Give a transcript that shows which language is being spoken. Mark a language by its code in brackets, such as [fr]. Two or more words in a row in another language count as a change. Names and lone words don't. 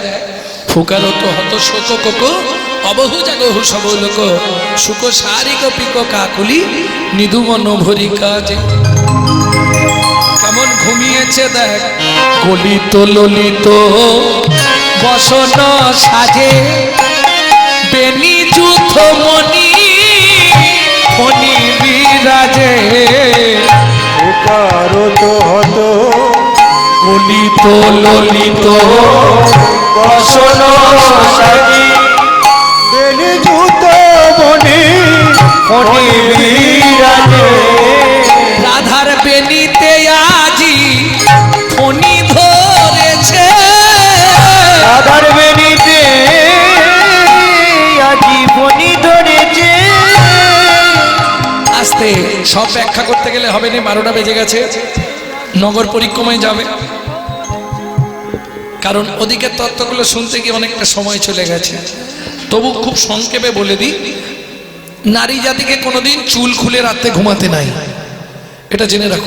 [mai] ফুকারত হত শোক কোক অবহু জাগহু সব লোক, সুখ সারিক পিক কাকুলি নিধুমন ভরি কাজে। [bn] কেমন ঘুমিয়েছে দেখ। [mai] গলিত ললিত বসন সাজে, বেনি যুথ মণি ফণি বিরাজে। উকারত হত গলিত ললিত বসন সাজি, বেনি যুত মণি ফণি বিরাজে। [bn] রাধার বেনিতে আজি ফণি ধরেছে, রাধার বেনিতে আজি ফণি ধরেছে। আস্তে সব ব্যাখ্যা করতে গেলে হবে না, 12টা বেজে গেছে। নগর পরিক্রমায় যাবে, কারণ ওদিকে তত্ত্বগুলো শুনতে গিয়ে অনেকটা সময় চলে গেছে। তবু খুব সংক্ষেপে বলে দিই, নারী জাতিকে কোনোদিন চুল খুলে রাতে ঘুমাতে নাই, এটা জেনে রাখুন।